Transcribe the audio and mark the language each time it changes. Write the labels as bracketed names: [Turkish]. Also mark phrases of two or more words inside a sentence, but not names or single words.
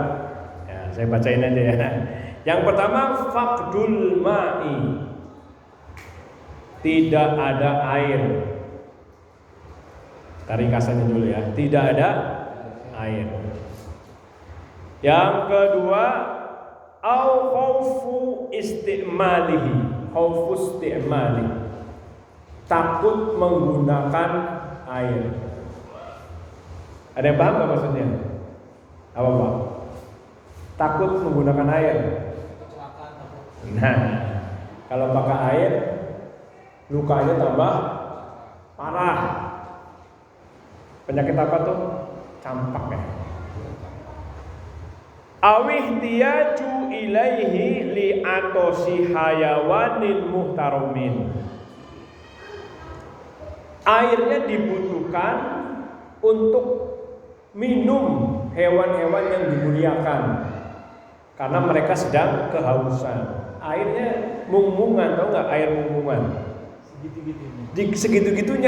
[Indonesian] Ya, saya bacain aja ya. Yang pertama, [Arabic] فقد الماء. [Indonesian] Tidak ada air. Ringkasannya dulu ya. Tidak ada air. Yang kedua, [Arabic] أو خوف استعماله. خوف استعماله. [Indonesian] Takut menggunakan air. Ada yang paham nggak maksudnya? Apa Pak? Takut menggunakan air. Nah, kalau pakai air, lukanya tambah parah. Penyakit apa tuh? Campak ya. [Arabic] أو احتياج إليه لعطش حيوان محترم. [Indonesian] Airnya dibutuhkan untuk minum hewan-hewan yang dimuliakan karena mereka sedang kehausan. Airnya mung-mungan, tahu nggak air mung-mungan? Segitu-gitunya.